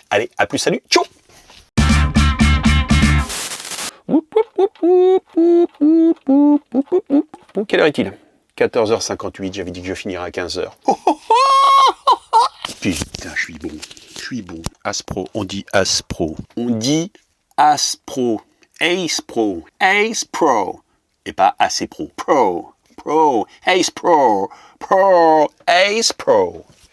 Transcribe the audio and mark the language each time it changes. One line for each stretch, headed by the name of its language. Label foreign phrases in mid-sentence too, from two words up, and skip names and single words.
French: Allez, à plus, salut, ciao. Quelle heure est-il? 14h58, j'avais dit que je finirais à 15h. Putain, je suis bon. Aspro, on dit Aspro. On dit Aspro. Ace Pro. Ace Pro. Et pas AC Pro. Pro. Ace Pro. Ace Pro.